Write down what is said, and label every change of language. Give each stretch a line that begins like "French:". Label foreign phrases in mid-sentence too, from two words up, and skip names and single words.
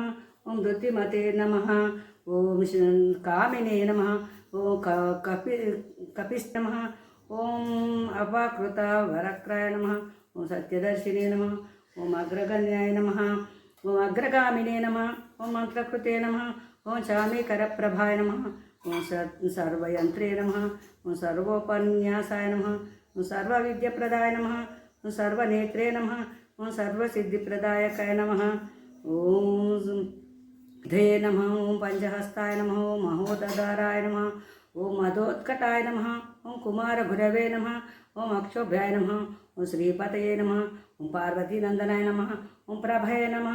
Sanskrit: ओम धृतिमते नमः। ओम कामिने नमः। ओम कपिस् नमः। ओम अपाकृता वरक्राय नमः। ओम सत्यदर्शिने नमः। ओम अग्रगण्याय नमः। ओम अग्रगामिने नमः। ఓం మంత్రకృతే నమః ఓం చామీకరప్రభాయ నమః ఓం సర్వయంత్రే నమః ఓం సర్వోపన్యాసాయ నమః ఓం సర్వవిద్యప్రదాయ నమః ఓం సర్వనేత్రే నమః ఓం సర్వసిద్ధిప్రదాయకాయ నమః ఓం ధే నమః ఓం పంచహస్తాయ నమః ఓం మహోదధారాయ నమః ఓం మధోత్కటాయ నమః ఓం కుమారగురవే నమః ఓం అక్షోభ్యాయ నమః ఓం శ్రీపతయే నమః ఓం పార్వతీనందనాయ నమః ఓం ప్రభయ నమః